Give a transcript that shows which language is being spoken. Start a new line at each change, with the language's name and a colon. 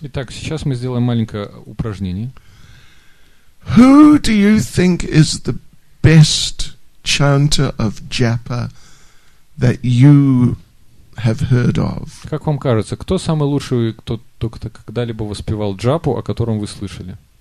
Russian: Итак, сейчас мы сделаем маленькое упражнение.
English: Who do you think is the best chanter of japa that you have heard of?
Russian: Как вам кажется, кто самый лучший, кто когда-либо воспевал джапу, о котором вы слышали?